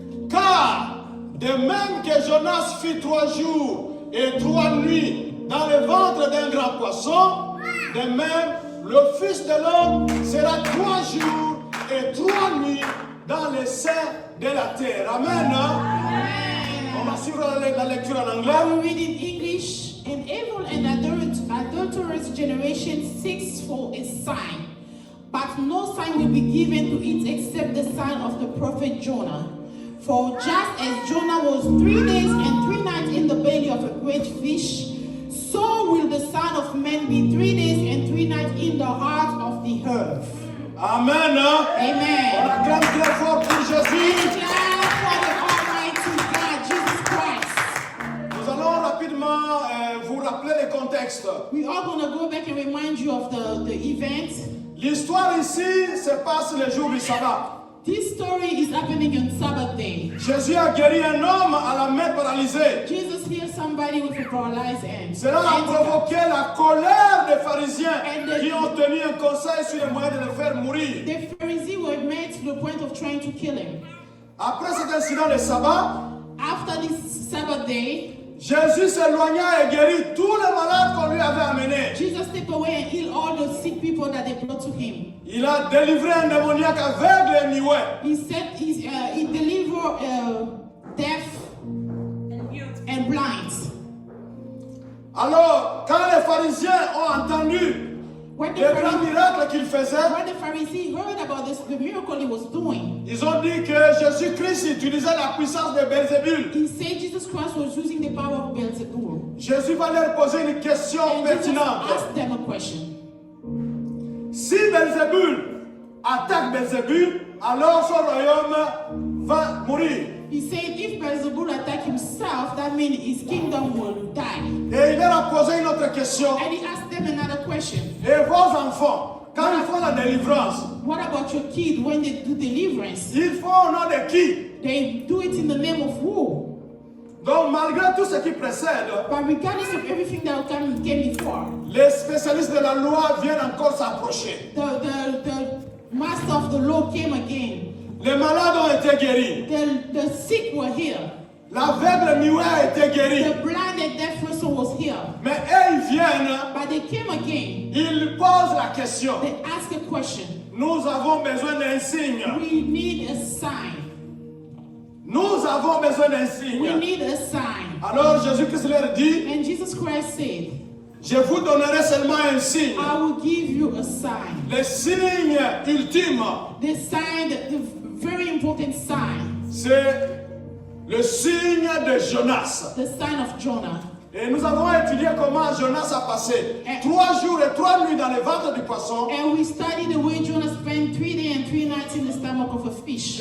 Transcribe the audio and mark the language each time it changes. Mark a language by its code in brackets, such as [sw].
[fr] Car de même que Jonas fit 3 jours et 3 nuits dans le ventre d'un grand poisson, de même le Fils de l'homme sera 3 jours et 3 nuits dans les seins de la terre. Amen. On va suivre la lecture en [en] I [fr] anglais. [en] will read in English. An evil and adulterous generation seeks for a sign, but no sign will be given to it except the sign of the prophet Jonah. For just as Jonah was 3 days and 3 nights in the belly of a great fish, so will the Son of Man be 3 days and 3 nights in the heart of the earth. [fr] Amen. On [en] Amen. [fr] acclame très fort pour Jésus. [en] Clap for the Almighty God, Jesus Christ. [fr] Nous allons rapidement vous rappeler le contexte. [en] We are going to go back and remind you of the event. [fr] L'histoire ici se passe le jour du sabbat. [en] This story is happening on Sabbath day. [fr] Jésus a guéri un homme à la main paralysée. [en] Jesus healed somebody with a paralyzed hand. [fr] Cela a provoqué la colère des pharisiens qui ont tenu un conseil sur les moyens de le faire mourir. [en] The Pharisees were made to the point of trying to kill him. [fr] Après cet incident de sabbat, [en] After this Sabbath day, [fr] Jésus s'éloigna et guérit tous les malades qu'on lui avait amenés. [en] Jesus stepped away and healed all the sick people that they brought to him. [fr] Il a délivré un démoniaque aveugle et muet. [en] He said he delivered deaf and blind. [fr] Alors, quand les pharisiens ont entendu [en] When [fr] les grands miracles qu'il faisait, [en] the Pharisees heard about the miracle he was doing, [fr] ils ont dit que Jésus-Christ utilisait la puissance de Belzébul. [en] he said Jesus Christ was using the power of Beelzebub. [fr] Jésus va leur poser une question [en] And Jesus [fr] pertinente. [en] asked them a question. [fr] Si Belzébul attaque Belzébul, alors son royaume va mourir. [en] He said if Beelzebub attack himself, that means his kingdom will die. [fr] Et il leur a posé une autre question. [en] And he asked them another question. [fr] Et vos enfants, quand ils font la délivrance, [en] What about your kid when they do deliverance? [fr] ils font au nom de qui? [en] They do it in the name of who? [fr] Donc malgré tout ce qui précède, [en] But regardless of everything that came before, [fr] les spécialistes de la loi viennent encore s'approcher. [en] the master of the law came again. [fr] Les malades ont été guéris. [en] The sick were healed. [fr] L'aveugle muet a été guéri. [en] The blind and deaf person was healed. [fr] Mais eux, ils viennent, [en] But they came again. [fr] ils posent la question. [en] They asked a question. [fr] Nous avons besoin d'un signe. [en] We need a sign. [fr] Nous avons besoin d'un [en] We [fr] signe. [en] need a sign. [fr] Alors Jésus-Christ leur dit, [en] And Jesus Christ said, [fr] je vous donnerai seulement un signe. [en] I will give you a sign. [fr] Le signe ultime, [en] The sign, the very important sign, [fr] c'est le signe de Jonas. [en] the sign of Jonah. [fr] Et nous avons étudié comment Jonas a passé 3 jours et 3 nuits dans le ventre du poisson. [en] And we studied the way Jonah spent 3 days and 3 nights in the stomach of a fish.